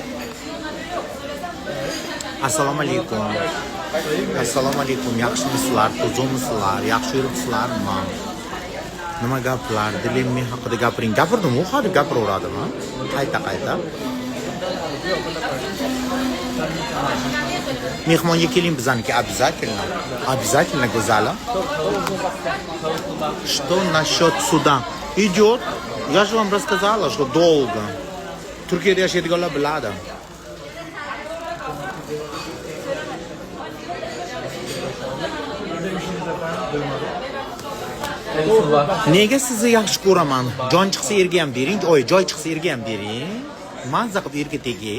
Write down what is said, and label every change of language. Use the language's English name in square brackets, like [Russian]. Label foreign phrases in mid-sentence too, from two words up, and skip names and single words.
[Uzbek] Assalomu alaykum. Assalomu alaykum. Yaxshimisizlar? Tuzumisizlar? Yaxshi yuribsizlarmi? Nima gaplar? Dilimmi haqida gapiring. Gapirdim, u hali gapiraveradimi? Qayta. Mehmonga keling bizaniki обязательно. Обязательно, go'zalim. [Russian] Что насчет суда? Идет. Я же вам рассказала, что долго. [Uzbek] Turkiyada yashaydiganlar biladi. Nega sizni yaxshi ko'raman? Jon chiqsa erga ham bering, joy chiqsa erga ham bering. Mazza qilib erga teging.